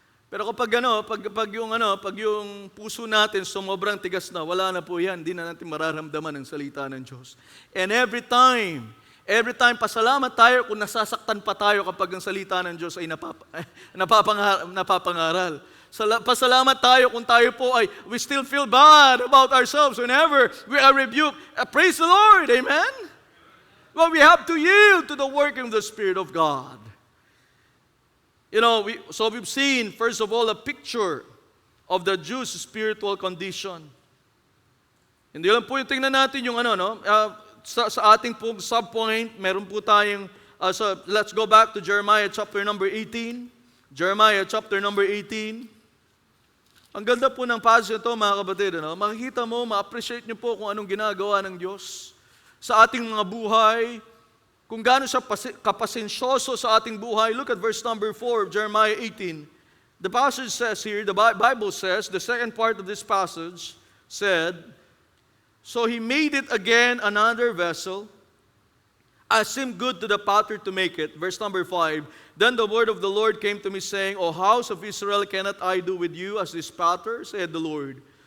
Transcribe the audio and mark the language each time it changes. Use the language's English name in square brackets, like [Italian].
[Filipino] Pero kapag yung puso natin sumobrang tigas na, wala na po yan, hindi na natin mararamdaman ang salita ng Diyos. [English] And every time, [Filipino] pasalamat tayo kung nasasaktan pa tayo kapag ang salita ng Diyos ay napapangaral. Pasalamat tayo kung tayo po ay [English] we still feel bad about ourselves whenever we are rebuked. Praise the Lord, amen? Well, we have to yield to the working of the Spirit of God. So we've seen, first of all, a picture of the Jews' spiritual condition. [Filipino] Hindi lang po yung tingnan natin yung sa ating pong subpoint, meron po tayong, [English] let's go back to Jeremiah chapter number 18. Jeremiah chapter number 18. [Filipino] Ang ganda po ng passage ito, mga kapatid. Makikita mo, ma-appreciate niyo po kung anong ginagawa ng Diyos sa ating mga buhay, kung gaano siya kapasensyoso sa ating buhay. [English] Look at verse number 4 of Jeremiah 18. The passage says here, the Bible says, the second part of this passage said, so he made it again another vessel, as seemed good to the potter to make it. Verse number 5, then the word of the Lord came to me, saying, O house of Israel, cannot I do with you as this potter, said the Lord.